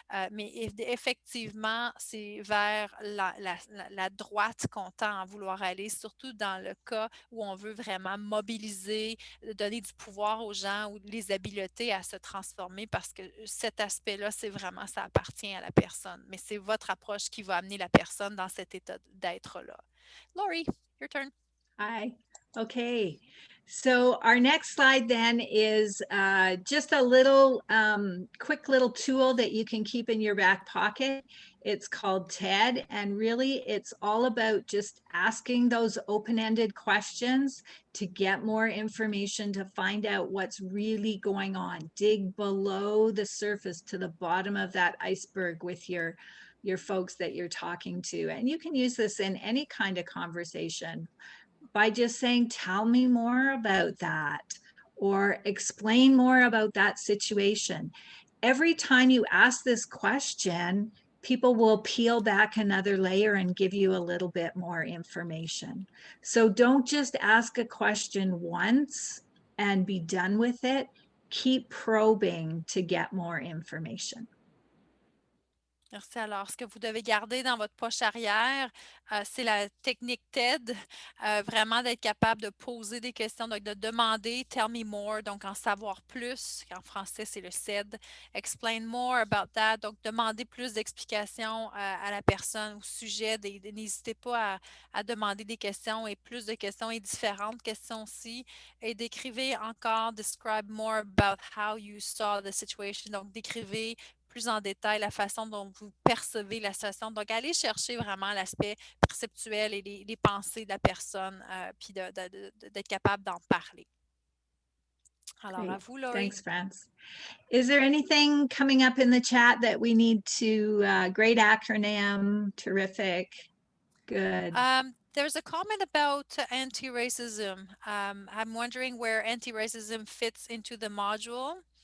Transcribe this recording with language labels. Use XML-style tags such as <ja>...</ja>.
<fr>Mais effectivement, c'est vers la droite qu'on tend à vouloir aller, surtout dans le cas où on veut vraiment mobiliser, donner du pouvoir aux gens ou les habiletés à se transformer parce que cet aspect-là, c'est vraiment, ça appartient à la personne. Mais c'est votre approche qui va amener la personne dans cet état d'être-là.</fr> <en>Lori, your turn. Hi. Okay. So our next slide then is just a little quick little tool that you can keep in your back pocket. It's called TED, and really it's all about just asking those open-ended questions to get more information, to find out what's really going on. Dig below the surface to the bottom of that iceberg with your folks that you're talking to. And you can use this in any kind of conversation by just saying, tell me more about that, or explain more about that situation. Every time you ask this question, people will peel back another layer and give you a little bit more information. So don't just ask a question once and be done with it. Keep probing to get more information. Merci.</en> <fr>Alors, ce que vous devez garder dans votre poche arrière, c'est la technique TED, vraiment d'être capable de poser des questions, donc de demander «</fr> <en>tell me more</en> <fr>», donc en savoir plus, en français c'est le CED, «</fr> <en>explain more about that</en> <fr>», donc demander plus d'explications à la personne au sujet, n'hésitez pas à demander des questions et plus de questions et différentes questions aussi, et décrivez encore «</fr> <en>describe more about how you saw the situation</en> <fr>», donc décrivez plus en détail la façon dont vous percevez la situation. Donc, allez chercher vraiment l'aspect perceptuel et les pensées de la personne, puis d'être capable d'en parler. Alors,</fr> <en>Great.</en> <fr>à vous, Lori.</fr> <en>Thanks, France. Is there anything coming up in the chat that we need to, great acronym, terrific, good. There's a comment about anti-racism. I'm wondering where anti-racism fits into the module.</en>